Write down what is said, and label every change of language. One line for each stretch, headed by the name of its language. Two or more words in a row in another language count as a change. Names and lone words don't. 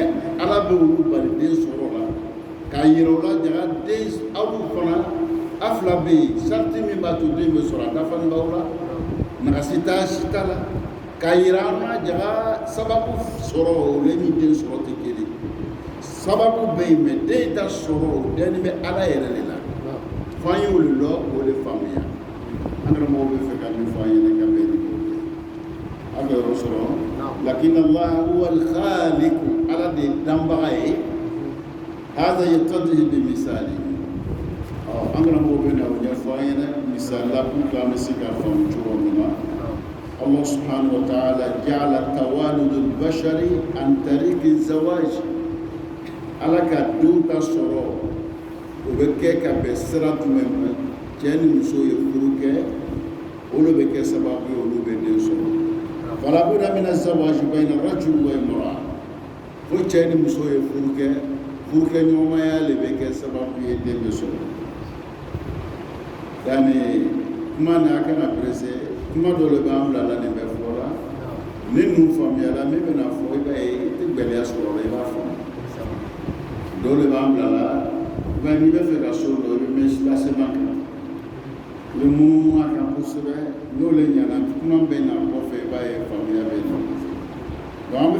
Bambara: Ala bɛ olu bali den sɔrɔ la k'a yira o la jaga den aw fana a fila bɛ yen charte min b'a to den bɛ sɔrɔ a dafalen b'aw la nagasi t'a si t'a la k'a yira an na jaga sababu sɔrɔ o le ni den sɔrɔ tɛ kelen sababu bɛ yen mais den ta sɔrɔ o den bɛ Ala yɛrɛ de la f'an ye olu lɔ k'o de faamuya an karamɔgɔ bɛ fɛ ka min fɔ an ɲɛna ka bɛn ni o ye an bɛ yɔrɔ sɔrɔ
Arabic: لكن الله هو الخالق
Bambara: Ala de ye danbaga ye
Arabic: هذا يقتضي بمثال
Bambara: an karamɔgɔ bɛ na o ɲɛfɔ an ɲɛna misali la
French: pour que
Bambara: an bɛ se ka faamu cogo min na
Arabic: الله سبحانه وتعالى جعل توالد البشر عن طريق الزواج
Bambara: Ala ka denw ta sɔrɔ o bɛ kɛ ka bɛn sira jumɛn ma cɛ ni muso ye furu kɛ olu bɛ kɛ sababu ye olu bɛ den sɔrɔ
Arabic: فلا بد من الزواج بين رجل وامرأة
Bambara: fo cɛ ni muso ye furukɛ ɲɔgɔnmaya le bɛ kɛ sababu ye den bɛ sɔrɔ yani kuma na a kana presse kuma dɔ le b'an bila la nin bɛ fɔ la ni ninnu faamuyala min bɛna fɔ i b'a ye i tɛ gɛlɛya sɔrɔ la i b'a faamu dɔw de b'an bila la nka n'i bɛ fɛ ka so dɔ i bɛ mɛn silasema kan i bɛ munumunu a kan kosɛbɛ n'o le ɲɛna kuma bɛ na kɔfɛ i b'a ye faamuya bɛ na donc an bɛ